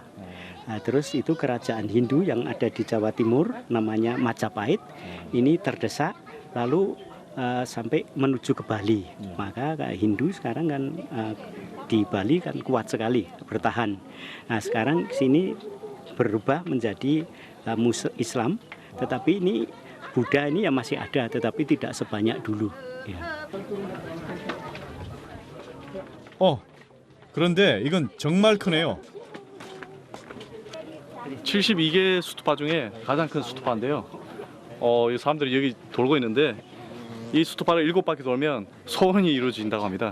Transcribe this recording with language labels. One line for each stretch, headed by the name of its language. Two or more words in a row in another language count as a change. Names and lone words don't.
Indonesian: Nah, terus itu kerajaan Hindu yang ada di Jawa Timur namanya Majapahit ini terdesak lalu sampai menuju ke Bali. Maka Hindu sekarang kan di Bali kan kuat sekali bertahan. Nah, sekarang sini berubah menjadi Islam, tetapi ini Buddha ini ya masih ada, tetapi tidak sebanyak dulu. Ya.
Korean: 그런데 이건 정말 크네요. 72개 수투파 중에 가장 큰 수투파인데요. 이 사람들이 여기 돌고 있는데 이 수투파를 7바퀴 돌면 소원이 이루어진다고 합니다.